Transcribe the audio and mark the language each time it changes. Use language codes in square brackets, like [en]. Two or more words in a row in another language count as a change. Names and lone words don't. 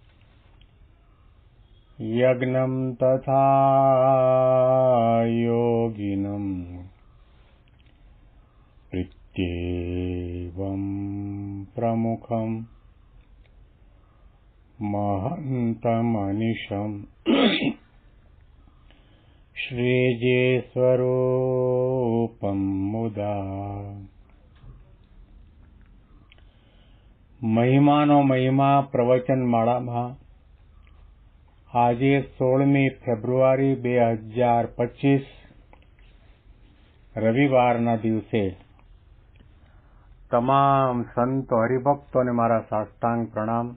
[sa] यज्ञं तथा योगिनं प्रत्येवं प्रमुखं महन्तमनिशम् श्रीजेस्वरूपं मुदा [gu] મહિમાનો મહિમા પ્રવચન માળામાં આજે 16મી ફેબ્રુઆરી 2025 રવિવારના દિવસે તમામ સંતો હરિભક્તોને મારા સાષ્ટાંગ પ્રણામ.